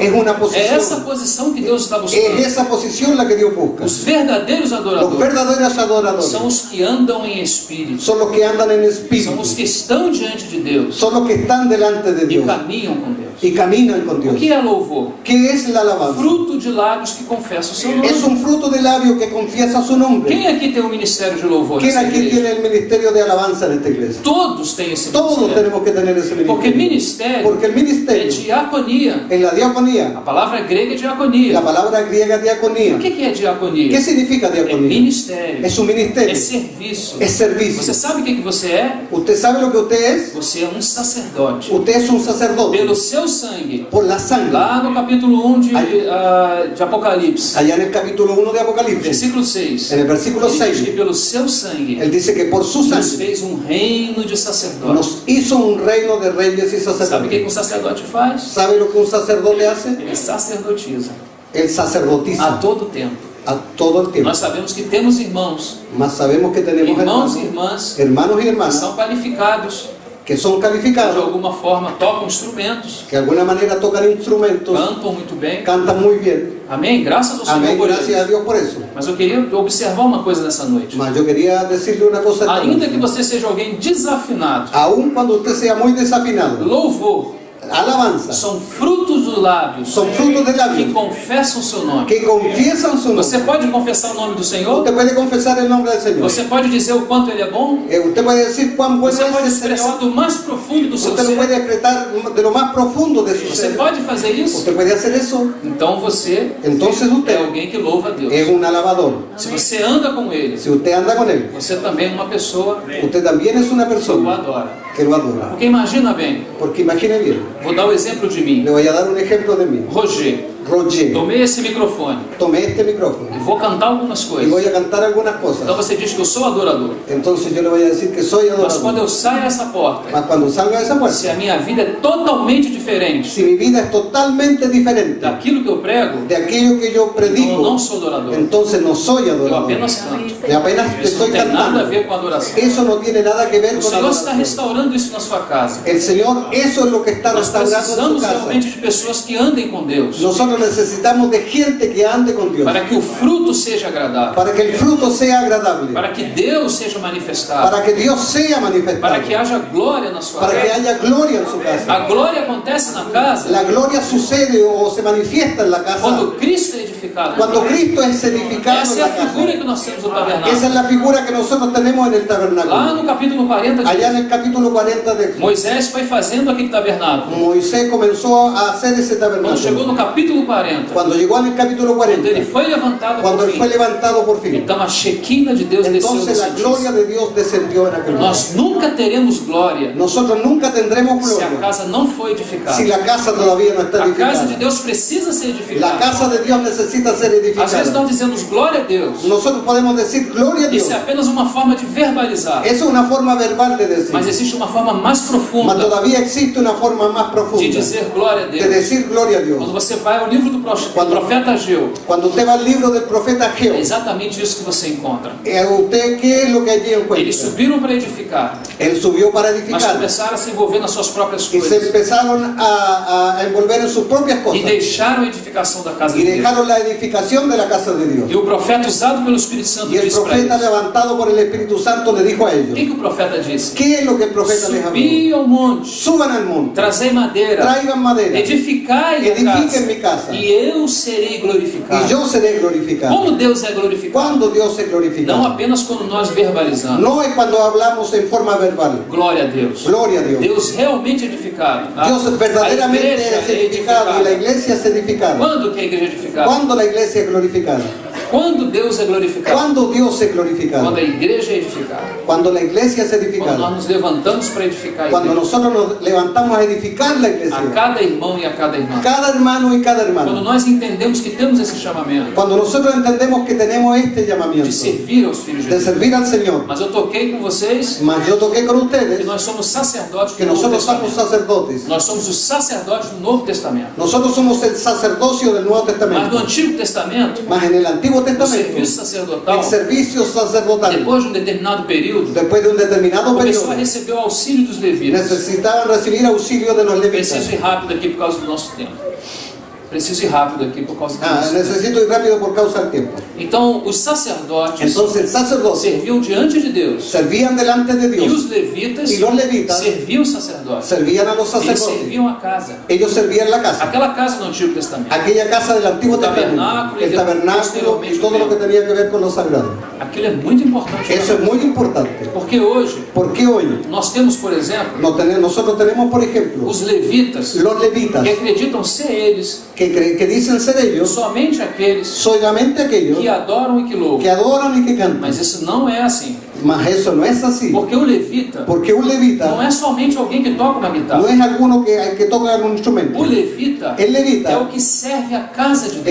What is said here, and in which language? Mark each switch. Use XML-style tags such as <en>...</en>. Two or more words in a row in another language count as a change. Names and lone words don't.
<es>es una posición.</es> <pt>É essa posição que Deus está</pt> <es>Es</es> <pt>buscando.</pt> <es>esa posición la que Dios busca.</es> <pt>Os verdadeiros</pt> <es>Los adoradores verdaderos</es> <pt>são adoradores os que andam em espírito.</pt> <es>son los que andan en</es> <pt>São</pt> <es>espíritu,</es> <pt>os que estão diante de Deus</pt> <es>son los que están delante de</es> <pt>e</pt> <es>Dios</es> <pt>caminham com Deus.</pt> <es>y caminan con</es> <pt>O</pt> <es>Dios.</es> <pt>que é louvor?</pt> <es>¿Qué es la alabanza?</es> <pt>Fruto de lábios que confessam o seu</pt> <es>Es</es> <pt>nome.</pt> <es>un fruto de labio que confiesa su nombre.</es> <pt>Quem aqui tem um ministério de louvor</pt> <es>¿Quién</es> <pt>nessa</pt> <es>aquí</es> <pt>igreja?</pt> <es>tiene el ministerio de alabanza en esta iglesia?</es> <pt>Todos têm esse</pt> <es>Todos</es> <pt>ministério.</pt> <es>tenemos que tener ese</es> <pt>Porque</pt> <es>ministerio.</es> <pt>ministério</pt> <es>Porque el</es> <pt>é</pt> <es>ministerio,</es> <pt>diaconia.</pt> <es>en la diaconía,</es> <pt>A palavra grega é</pt> <es>la</es> <pt>diaconia.</pt> <es>palabra griega</es> <pt>O</pt> <es>diaconía,</es> <pt>que é diaconia?</pt> <es>¿qué significa</es> <pt>É</pt> <es>diaconía?</es> <pt>ministério.</pt> <es>Es un</es> <pt>É</pt> <es>ministerio,</es> <pt>serviço.</pt> <es>es servicio.</es> <pt>Você sabe o que você é?</pt> <es>¿Usted sabe lo que usted es?</es> <pt>Você é um sacerdote.</pt> <es>Usted es un sacerdote</es> <pt>Pelo seu sangue.</pt> <es>por la sangre.</es> <pt>Lá no capítulo 1 de Apocalipse,</pt> <es>Allá en el capítulo 1 de Apocalipsis,</es> <pt>versículo 6.</pt> <es>en el versículo</es> <pt>Ele diz que</pt> <es>6,</es> <pt>pelo seu sangue</pt> <es>él dice que por su</es> <pt>nos</pt> <es>sangre</es> <pt>fez um reino de sacerdotes.</pt> <es>nos hizo un reino de reyes y</es> <pt>Sabe o que um</pt> <es>sacerdotes.</es> <pt>sacerdote faz?</pt> <es>¿Sabe lo que un sacerdote hace?</es> <pt>Ele sacerdotiza</pt> <es>Él</es> <pt>a</pt> <es>sacerdotiza</es> <pt>todo tempo.</pt> <es>a todo el tiempo.</es> <pt>Nós sabemos que temos irmãos,</pt> <es>Mas sabemos que tenemos</es> <pt>irmãos e</pt> <es>hermanos,</es> <pt>irmãs</pt> <es>hermanos y</es> <pt>que</pt> <es>hermanas</es> <pt>são qualificados,</pt> <es>que son</es> <pt>de</pt> <es>calificados,</es> <pt>alguma forma tocam instrumentos,</pt> <es>que de alguna manera tocan instrumentos,</es> <pt>cantam muito bem.</pt> <es>cantan muy bien.</es> <pt>Amém? Graças ao Senhor</pt> <es>Amén,</es> <pt>por</pt> <es>gracias a</es> <pt>isso.</pt> <es>Dios por eso.</es> <pt>Mas eu queria observar uma coisa nessa noite.</pt> <es>Mas yo quería decirle una cosa. esta</es> <pt>Ainda</pt> <es>noche.</es> <pt>que você seja alguém desafinado,</pt> <es>Aun cuando usted sea muy desafinado,</es> <pt>louvor</pt> <es>alabanza</es> <pt>são frutos dos lábios</pt> <es>son frutos de</es> <pt>que</pt> <es>labios</es> <pt>confessam o seu nome.</pt> <es>que confiesan su nombre.</es> <pt>Você pode confessar o nome do Senhor?</pt> <es>Usted puede confesar el nombre del Señor.</es> <pt>Você pode dizer o quanto Ele é bom?</pt> <es>Usted puede decir cuán bueno</es> <pt>Você pode</pt> <es>es el</es> <pt>expressar</pt> <es>Señor.</es> <pt>do mais profundo do seu</pt> <es>Usted lo</es> <pt>ser?</pt> <es>puede decretar de lo más profundo de su</es> <pt>Você</pt> <es>ser.</es> <pt>pode fazer isso?</pt> <es>Usted puede hacer eso.</es> <pt>Então você</pt> <es>Entonces</es> <pt>é</pt> <es>usted</es> <pt>alguém que louva a Deus.</pt> <es>es un alabador.</es> <pt>Se você anda com Ele,</pt> <es>Si usted anda con Él,</es> <pt>você também é uma pessoa</pt> <es>usted también es una</es> <pt>que o</pt> <es>persona</es> <pt>adora.</pt> <es>que lo adora.</es> <pt>Porque imagina bem,</pt> <es>Porque imagine bien,</es> <pt>vou dar o exemplo de mim.</pt> <es>le voy a dar un ejemplo de mí. Roger, Roger,</es> <pt>tomei esse microfone</pt> <es>tomé este micrófono</es> <pt>e vou cantar algumas</pt> <es>y voy</es> <pt>coisas.</pt> <es>a cantar algunas</es> <pt>Então</pt> <es>cosas.</es> <pt>você diz que eu sou adorador.</pt> <es>Entonces yo le voy a decir que soy</es> <pt>Mas quando</pt> <es>adorador.</es> <pt>eu saio dessa porta,</pt> <es>Mas cuando salga de esa</es> <pt>se</pt> <es>puerta,</es> <pt>a minha vida é totalmente diferente</pt> <es>si mi vida es totalmente diferente</es> <pt>daquilo que eu prego,</pt> <es>de aquello que yo</es> <pt>então eu</pt> <es>predico,</es> <pt>não sou adorador.</pt> <es>entonces no soy</es> <pt>Eu</pt> <es>adorador.</es> <pt>apenas canto.</pt> <es>Y apenas</es> <pt>Isso não</pt> <es>estoy</es> <pt>tem nada a</pt> <es>cantando.</es> <pt>ver com adoração.</pt> <es>Eso no tiene nada que ver</es> <pt>O</pt> <es>con</es> <pt>Senhor está</pt> <es>adoración.</es> <pt>restaurando isso na sua casa.</pt> <es>El Señor, eso es lo que está</es> <pt>Nós</pt> <es>restaurando en</es> <pt>precisamos</pt> <es>su casa.</es> <pt>realmente de pessoas que andem com Deus,</pt> <es>Nosotros necesitamos de gente que ande con Dios,</es> <pt>para que o fruto seja agradável,</pt> <es>para que el fruto sea agradable,</es> <pt>para que Deus seja manifestado,</pt> <es>para que Dios sea manifestado,</es> <pt>para que haja glória na sua</pt> <es>para que</es> <pt>casa.</pt> <es>haya gloria en su casa.</es> <pt>A glória acontece na casa</pt> <es>La gloria sucede o se manifiesta en la casa</es> <pt>quando Cristo é edificado.</pt> <es>cuando Cristo es edificado en</es> <pt>Essa é a</pt> <es>la casa.</es> <pt>figura que nós temos no</pt> <es>Esa</es> <pt>tabernáculo.</pt> <es>Esa es la figura que nosotros tenemos en el</es> <pt>Lá</pt> <es>tabernáculo.</es> <pt>no capítulo 40 diz,</pt> <es>Allá en el capítulo 40 de</es> <pt>Moisés foi fazendo aquele tabernáculo.</pt> <es>Moisés comenzó a hacer ese</es> <pt>Quando chegou</pt> <es>tabernáculo.</es> <pt>no capítulo 40,</pt> <es>Cuando llegó en el capítulo</es> <pt>quando ele</pt> <es>40,</es> <pt>foi levantado</pt> <es>cuando</es> <pt>por</pt> <es>él fue</es> <pt>fim,</pt> <es>levantado por fin,</es> <pt>então a Shequina de Deus desceu</pt> <es>entonces la</es> <pt>nesse</pt> <es>gloria</es> <pt>dia.</pt> <es>de Dios descendió en aquel lugar.</es> <pt>Nós nunca teremos glória</pt> <es>Nosotros nunca tendremos</es> <pt>se a</pt> <es>gloria</es> <pt>casa não for edificada.</pt> <es>si la casa todavía no está</es> <pt>A casa de</pt> <es>edificada.</es> <pt>Deus precisa ser</pt> <es>La</es> <pt>edificada.</pt> <es>casa de Dios necesita ser</es> <pt>Às vezes</pt> <es>edificada.</es> <pt>nós dizemos glória a Deus.</pt> <es>Nosotros podemos decir gloria a Dios.</es> <pt>Isso é apenas uma forma de verbalizar.</pt> <es>Eso es una forma verbal de decir.</es> <pt>Mas existe uma forma mais</pt> <es>Mas</es> <pt>profunda</pt> <es>todavía existe una forma más</es> <pt>de</pt> <es>profunda</es> <pt>dizer glória a</pt> <es>de</es> <pt>Deus.</pt> <es>decir gloria a</es> <pt>Quando</pt> <es>Dios.</es> <pt>você vai ao livro do profeta Ageu,</pt> <es>Cuando usted va al libro del profeta</es> <pt>é</pt> <es>Ageo,</es> <pt>exatamente isso que você encontra.</pt> <es>¿usted qué es lo que allí</es> <pt>Eles</pt> <es>encuentra?</es> <pt>subiram para edificar,</pt> <es>Él subió para</es> <pt>mas</pt> <es>edificar</es> <pt>começaram a se envolver nas suas próprias</pt> <es>y se</es> <pt>coisas</pt> <es>empezaron a envolver en sus propias</es> <pt>e</pt> <es>cosas</es> <pt>deixaram a edificação da casa</pt> <es>y</es> <pt>de Deus.</pt> <es>dejaron la edificación de la casa de Dios.</es> <pt>E o profeta usado pelo Espírito Santo</pt> <es>Y el</es> <pt>disse para</pt> <es>profeta</es> <pt>eles.</pt> <es>levantado por el Espíritu Santo le dijo a</es> <pt>O</pt> <es>ellos,</es> <pt>que o profeta disse?</pt> <es>¿qué es lo que el profeta les habló?</es> <pt>Subi ao monte,</pt> <es>Suban al monte,</es> <pt>trazei madeira,</pt> <es>traigan madera</es> <pt>edificai a</pt> <es>edifiquen</es> <pt>casa,</pt> <es>mi casa</es> <pt>e eu serei glorificado.</pt> <es>y yo seré glorificado.</es> <pt>Como Deus é glorificado?</pt> <es>¿Cuándo Dios es</es> <pt>Não</pt> <es>glorificado?</es> <pt>apenas quando nós verbalizamos.</pt> <es>No es cuando hablamos en forma verbal.</es> <pt>Glória a Deus.</pt> <es>Gloria a Dios.</es> <pt>Deus realmente edificado.</pt> <es>Dios verdaderamente</es> <pt>A igreja</pt> <es>es edificado y la iglesia es edificada.</es> <pt>Quando que a igreja é edificada?</pt> <es>¿Cuándo la iglesia es glorificada?</es> <pt>Quando Deus é glorificado?</pt> <es>¿Cuándo Dios es glorificado?</es> <pt>Quando a igreja é edificada.</pt> <es>Cuando la iglesia es</es> <pt>Quando nós</pt> <es>edificada.</es> <pt>nos levantamos para edificar a</pt> <es>Cuando</es> <pt>igreja.</pt> <es>nosotros nos levantamos a edificar la</es> <pt>A</pt> <es>iglesia.</es> <pt>cada irmão e a cada irmã.</pt> <es>Cada hermano y cada</es> <pt>Quando</pt> <es>hermana.</es> <pt>nós entendemos que temos esse chamamento</pt> <es>Cuando nosotros entendemos que tenemos este</es> <pt>de</pt> <es>llamamiento</es> <pt>servir aos filhos de</pt> <es>de</es> <pt>Deus.</pt> <es>servir al Señor.</es> <pt>Mas eu toquei com vocês</pt> <es>Mas yo toqué con</es> <pt>que</pt> <es>ustedes</es> <pt>nós somos sacerdotes</pt> <es>que</es> <pt>do Novo</pt> <es>nosotros somos</es> <pt>Testamento.</pt> <es>sacerdotes.</es> <pt>Nós somos os sacerdotes do Novo Testamento.</pt> <es>Nosotros somos el sacerdocio del Nuevo</es> <pt>Mas no</pt> <es>Testamento.</es> <pt>Antigo Testamento,</pt> <es>Mas en el Antiguo</es> <pt>o</pt> <es>Testamento,</es> <pt>serviço sacerdotal,</pt> <es>el servicio sacerdotal,</es> <pt>depois de um determinado período,</pt> <es>después de un determinado</es> <pt>começou a</pt> <es>periodo,</es> <pt>receber o auxílio dos levitas.</pt> <es>necesitaban recibir auxilio de los</es> <pt>Preciso</pt> <es>levitas.</es> <pt>ir rápido aqui por causa do nosso tempo. Preciso ir rápido aqui por causa do Ah, nosso tempo.</pt> <es>necesito ir rápido por causa del tiempo.</es> <pt>Então, os sacerdotes</pt> <es>Entonces el sacerdote</es> <pt>serviam diante de Deus.</pt> <es>servían delante de</es> <pt>E</pt> <es>Dios,</es> <pt>os levitas</pt> <es>y los levitas</es> <pt>serviam os sacerdotes.</pt> <es>servían a los</es> <pt>Eles</pt> <es>sacerdotes.</es> <pt>serviam a casa.</pt> <es>Ellos servían la casa,</es> <pt>Aquela casa no Antigo Testamento.</pt> <es>aquella casa del Antiguo El Testamento, tabernáculo y el de- tabernáculo posteriormente y todo lo que tenía que ver con lo sagrado.</es> <pt>Aquilo é muito importante.</pt> <es>Eso es muy importante,</es> <pt>Porque hoje</pt> <es>porque hoy</es> <pt>nós temos, por exemplo,</pt> <es>nosotros tenemos, por ejemplo,</es> <pt>os levitas</pt> <es>los levitas</es> <pt>que acreditam ser eles</pt> <es>que dicen ser ellos</es> <pt>somente aqueles</pt> <es>solamente aquellos</es> <pt>que adoram e que</pt> <es>que</es> <pt>louvam.</pt> <es>adoran y que cantan.</es> <pt>Mas isso não é assim.</pt> <es>Mas eso no es así,</es> <pt>Porque o levita</pt> <es>porque un</es> <pt>não</pt> <es>levita</es> <pt>é somente alguém que toca uma</pt> <es>no</es> <pt>guitarra.</pt> <es>es alguno que toca algún instrumento.</es> <pt>O levita</pt> <es>El levita</es> <pt>é o que serve a casa de Deus.</pt>